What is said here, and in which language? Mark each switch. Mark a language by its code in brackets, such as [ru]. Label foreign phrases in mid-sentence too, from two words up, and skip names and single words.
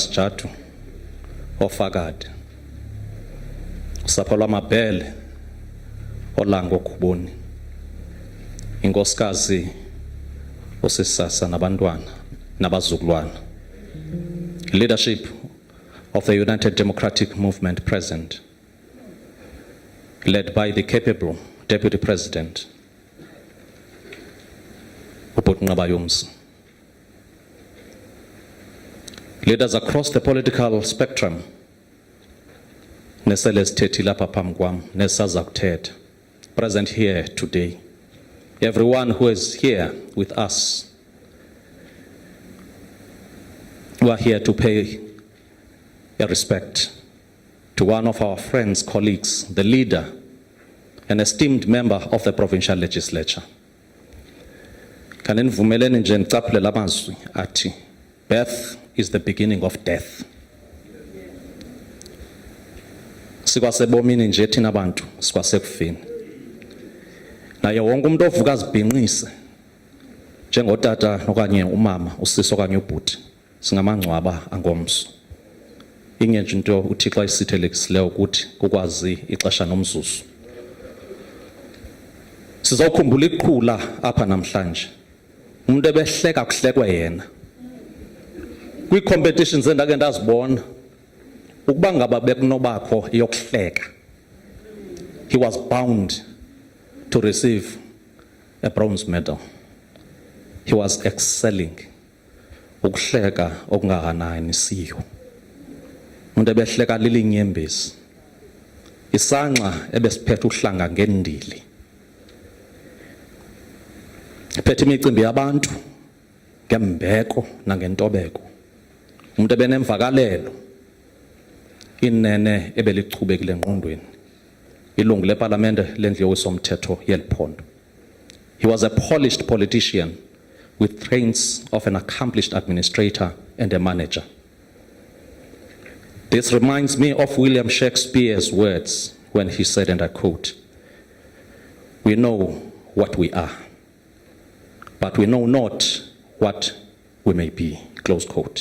[xh] sijatu ofakade usapho lwamabhele olanga okhuboni inkosikazi osisasa nabantwana nabazukulwana [en] leadership of the United Democratic Movement present led by the capable Deputy President Ubhuti Nqabayomzi Leaders across the political spectrum, [xh] nesele sithethile apha phambi kwam, nesaza kuthetha, [en] present here today. Everyone who is here with us, we are here to pay a respect to one of our friends, colleagues, the leader, an esteemed member of the provincial legislature. [xh] Kaninivumeleni nje ndicaphule lamazwi athi, [en] birth is the beginning of death. [xh] Sikwasebomini nje thina abantu, sikwasekufeni. Naye wonke umuntu ovuka azibhinqise njengotata okanye umama, usisi okanye ubhuti, singamangcwaba angomso. Ingenje into uThixo ayisithelekisileyo ukuthi ukwazi ixesha nomzuzu. Sizokhumbula iqhula apha namhlanje. Umuntu ebehleka kuhlekwe yena. Kwi-competitions endake ndazibona, ukuba ngaba bekunobakho yokuhleka, [en] he was bound to receive a bronze medal. He was excelling. [xh] Ukuhleka okungahanani siyo. Umuntu ebehleka lilinyembezi. Isanxa ebesiphethe uhlanga ngendili. Ephethe imicimbi yabantu ngembeko nangentobeko. Umuntu ebenemvakalelo. Inene ebelichubekile engqondweni. Ilungu leParlamente lendlu yowisomthetho yeliphondo. [en] He was a polished politician with traits of an accomplished administrator and a manager. This reminds me of William Shakespeare's words when he said, and I quote, "We know what we are, but we know not what we may be," close quote.